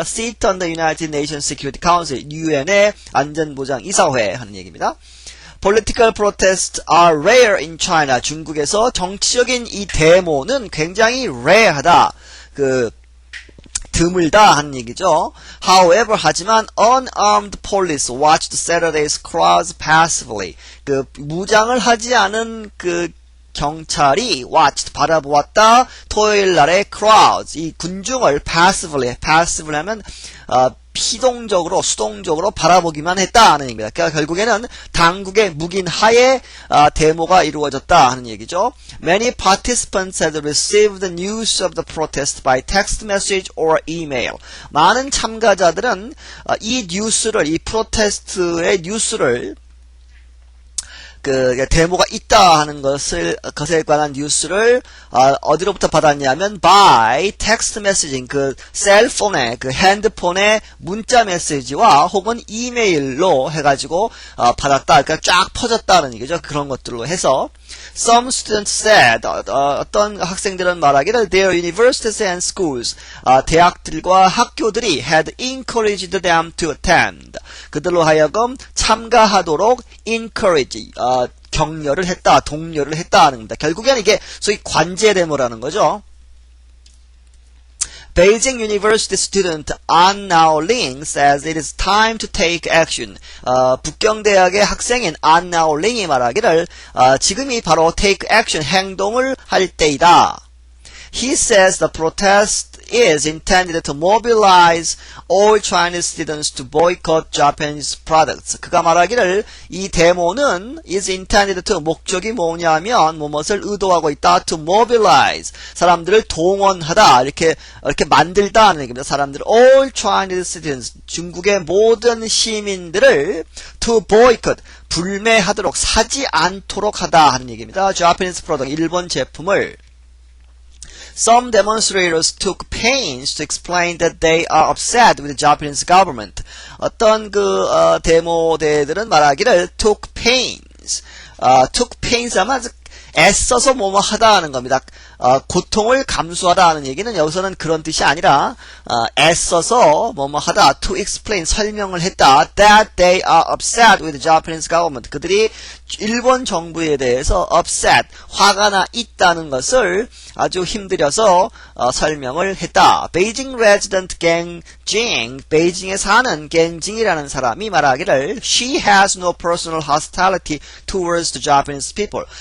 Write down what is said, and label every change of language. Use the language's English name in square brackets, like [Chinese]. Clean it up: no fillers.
[English] Seat on the United Nations Security Council, [Korean] UN의 안전보장이사회 하는 얘기입니다. [English] Political protests are rare in China. [Korean] 중국에서 정치적인 이 데모는 굉장히 rare하다. 드물다 하는 얘기죠. [English] However, [Korean] 하지만 [English] unarmed police watched Saturday's crowds passively. [Korean] 무장을 하지 않은 경찰이 watched, 바라보았다. 토요일 날의 crowds, 이 군중을 passively 하면 피동적으로, 수동적으로 바라보기만 했다 하는 얘기입니다. 그러니까 결국에는 당국의 묵인 하에 데모가 이루어졌다 하는 얘기죠. [English] Many participants had received news of the protest by text message or email. [Korean] 많은 참가자들은 이 뉴스를, 이 프로테스트의 뉴스를, 데모가 있다 하는 것에 관한 뉴스를, 어디로부터 받았냐면, [English] by text messaging, [Korean] 셀폰의, 핸드폰의 문자 메시지와 혹은 이메일로 해가지고, 받았다. 그러니까 쫙 퍼졌다는 얘기죠. 그런 것들로 해서. [English] Some students said, [Korean] 어떤 학생들은 말하기를, [English] their universities and schools, [Korean] 대학들과 학교들이 [English] had encouraged them to attend. [Korean] 그들로 하여금 참가하도록 encourage, 격려를 했다, 독려를 했다 하는 겁니다. 결국에는 이게 소위 관제 데모라는 거죠. [English] Beijing University student An Naoling says it is time to take action. [Korean] 북경대학의 학생인 An Naoling이 말하기를 지금이 바로 [English] take action, [Korean] 행동을 할 때이다. [English] He says the protest is intended to mobilize all Chinese students to boycott Japanese products. [Korean] 그가 말하기를 이 데모는 [English] is intended to [Korean] 목적이 뭐냐면 무엇을 의도하고 있다. [English] to mobilize [Korean] 사람들을 동원하다 이렇게 만들다는 얘기입니다. 사람들 [English] all Chinese citizens [Korean] 중국의 모든 시민들을 [English] to boycott [Korean] 불매하도록 사지 않도록 하다 하는 얘기입니다. [English] Japanese product [Korean] 일본 제품을 [English] Some demonstrators took pains to explain that they are upset with the Japanese government. [Korean] 어떤 데모대들은 말하기를 [English] took pains [Korean] 하면 애써서 뭐뭐 하다 하는 겁니다. 고통을 감수하다 하는 얘기는 여기서는 그런 뜻이 아니라 애써서 뭐뭐 하다 [English] to explain 설명을 했다 that they are upset with the Japanese government. [Korean] 그들이 일본 정부에 대해서 upset 화가 나 있다는 것을 아주 힘들여서 설명을 했다. [English] 베이징 resident 갱징 [Korean] 베이징에 사는 갱징이라는 사람이 말하기를 [English] She has no personal hostility towards the Japanese people.